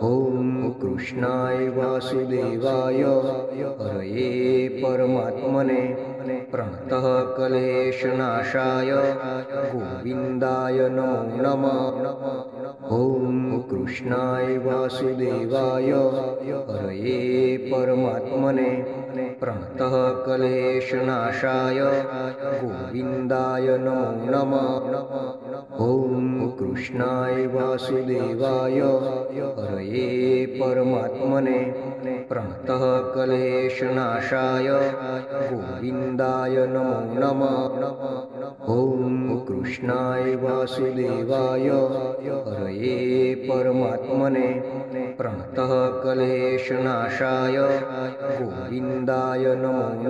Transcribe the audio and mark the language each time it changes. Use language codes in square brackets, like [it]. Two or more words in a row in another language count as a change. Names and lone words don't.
[sa] ओम कृष्णाय वासुदेवाय हरये परमात्मने प्रणतः क्लेशनाशाय गोविन्दाय नमो नमः। ओम कृष्णाय वासुदेवाय हरये परमात्मने प्रणतः क्लेशनाशाय गोविन्दाय नमो नमः। ओम કૃષ્ણાય વાસુદેવાય હરયે પરમાત્મને પ્રણતઃ ક્લેશનાશાય ગોવિંદાય નમો નમઃ ઓમ કૃષ્ણાય વાસુદેવાય હરયે પરમાત્મને પ્રણતઃ ક્લેશનાશાય ગોવિંદાય નમો